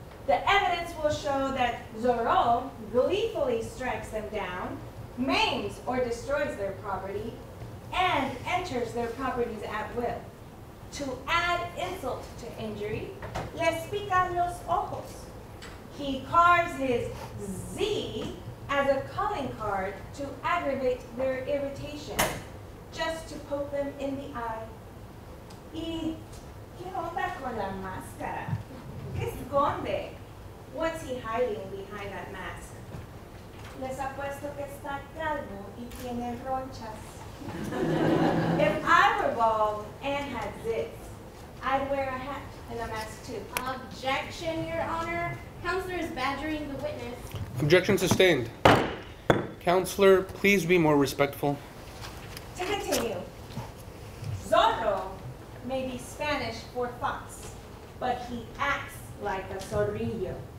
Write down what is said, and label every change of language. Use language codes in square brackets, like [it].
[en] The evidence will show that Zorro gleefully strikes them down, maims or destroys their property, and enters their properties at will. To add insult to injury, [es] les pican los ojos. [en] He carves his Z as a calling card to aggravate their irritation, just to poke them in the eye. [es] Y ¿qué onda con la máscara? ¿Qué esconde? [en] What's he hiding behind that mask? [es] Les apuesto que está calvo y tiene ronchas. [en] If I were bald and had zits, I'd wear a hat and a mask too. Objection, Your Honor. Counselor is badgering the witness. Objection sustained. Counselor, please be more respectful. To continue, Zorro may be Spanish for fox, but he acts like a zorrillo.